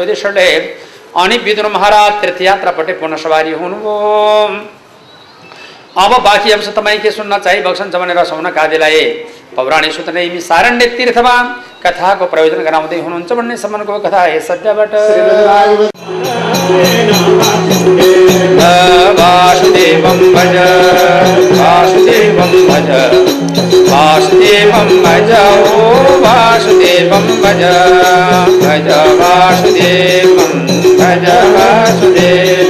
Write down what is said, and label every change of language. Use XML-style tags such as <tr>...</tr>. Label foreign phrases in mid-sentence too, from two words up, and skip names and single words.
<ne>राजा युधिष्ठिरले अनि विदुर महाराज तीर्थयात्रापट्टि पुनः सवारी हुनुभयो। अब बाँकी अंश तपाईँ के सुन्न चाहिबक्सन्छ भनेर सौनक आदिलाई पौराणिक सूत्र यिनी सारण्य तीर्थमा कथाको प्रयोजन गराउँदै हुनुहुन्छ भन्ने सम्मको कथा यस सत्यबाट।</ne> <sa>वासुदेवं भज वासुदेवं भज वासुदेवं भज ओ वासुदेवं भज भज वासुदेवं भज वासुदेवं</sa>